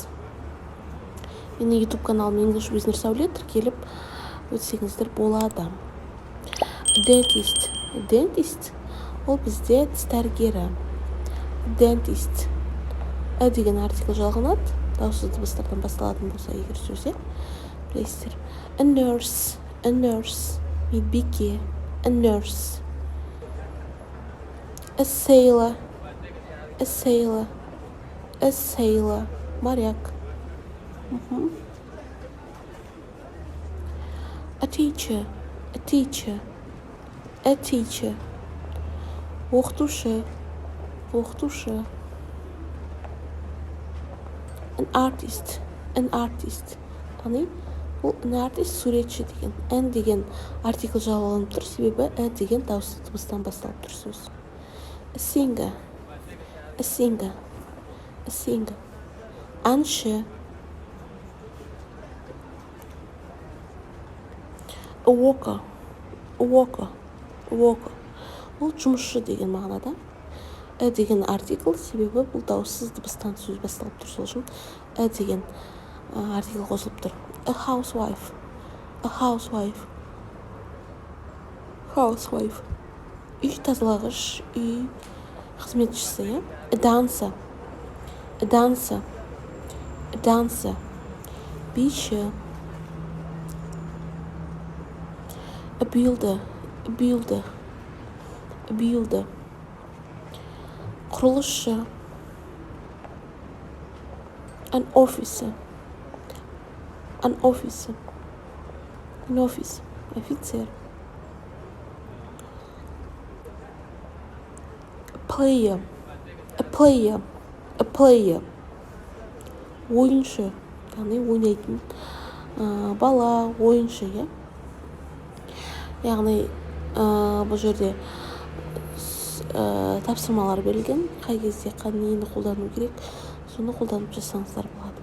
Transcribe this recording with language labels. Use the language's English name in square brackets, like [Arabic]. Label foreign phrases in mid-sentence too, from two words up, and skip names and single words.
[Kazakh] Менің YouTube каналым English with Нұрсәуле тіркеліп өтсеңіздер болады. Dentist ол бізде тіс дәрігері. Dentist деген артикль жалғанады, дауыссыз дыбыстардан басталатын болса егер сөзде білесіздер. [English] A nurse, медбике, a nurse. A sailor, моряк. A teacher, оқытушы. An artist. [Kazakh] Яғни бұл [English] an artist [Kazakh] суретші деген. An деген артикль жалғанып тұр, себебі a деген дауыссыз дыбыстан басталып тұр сөз. [English] A singer. Әнші. A worker. [Kazakh] Ол жұмысшы деген мағынада. A деген артикль, себебі бұл дауыссыз дыбыстан сөз басталып тұр, сол үшін A деген артикль қосылып тұр. [English] A housewife. [Kazakh] Үй тазалағыш, үй қызметшісі. [English] A dancer. Биші. A builder. [Kazakh] Құрылысшы. [English] An officer. [Kazakh] Офицер. [English] A player. [Kazakh] Ойыншы. Яғни ойнайтын бала, ойыншы. Яғни бұл жерде тапсырмалар берілген, қай кезде нені қолдану керек, соны қолданып жасаңыздар болады.